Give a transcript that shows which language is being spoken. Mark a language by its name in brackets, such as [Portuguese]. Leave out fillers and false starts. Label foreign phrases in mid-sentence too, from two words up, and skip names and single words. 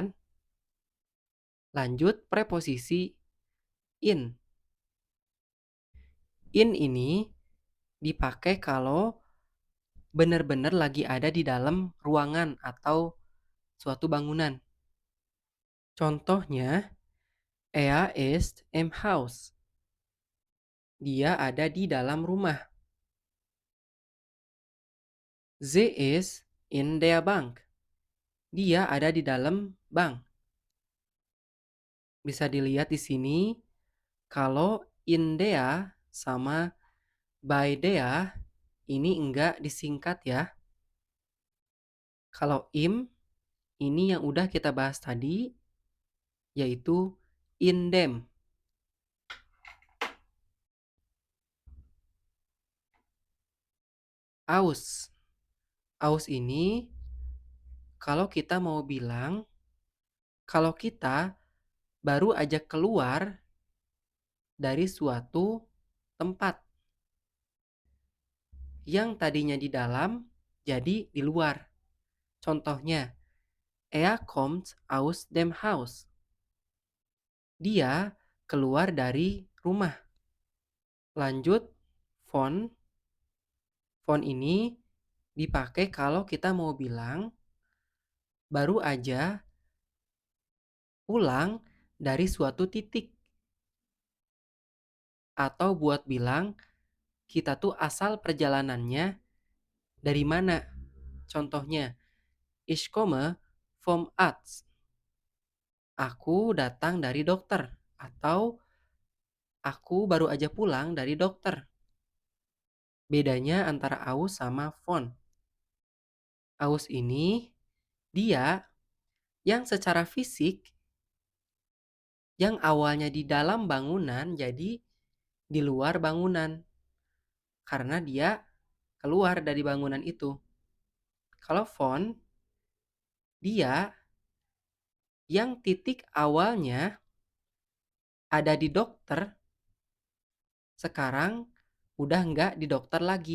[Indonesian] Lanjut preposisi in. In ini dipakai kalau benar-benar lagi ada di dalam ruangan atau suatu bangunan. Contohnya, [German] er ist im Haus. [Indonesian] Dia ada di dalam rumah. [German] Sie ist in der Bank. [Indonesian] Dia ada di dalam bank. Bisa dilihat di sini, kalau [German] in der [Indonesian] sama [German] by der [Indonesian] ini enggak disingkat ya. Kalau im, ini yang udah kita bahas tadi, yaitu [German] in dem. [Indonesian] Aus. Aus ini kalau kita mau bilang kalau kita baru aja keluar dari suatu tempat yang tadinya di dalam jadi di luar. Contohnya, [German] er kommt aus dem Haus. [Indonesian] Dia keluar dari rumah. Lanjut, von. Von ini dipakai kalau kita mau bilang baru aja pulang dari suatu titik. Atau buat bilang kita tuh asal perjalanannya dari mana. Contohnya, [German] ich komme vom Arzt. [Indonesian] Aku datang dari dokter. Atau aku baru aja pulang dari dokter. Bedanya antara aus sama von. Aus ini dia yang secara fisik yang awalnya di dalam bangunan jadi di luar bangunan karena dia keluar dari bangunan itu. Kalau von dia yang titik awalnya ada di dokter sekarang udah nggak di dokter lagi.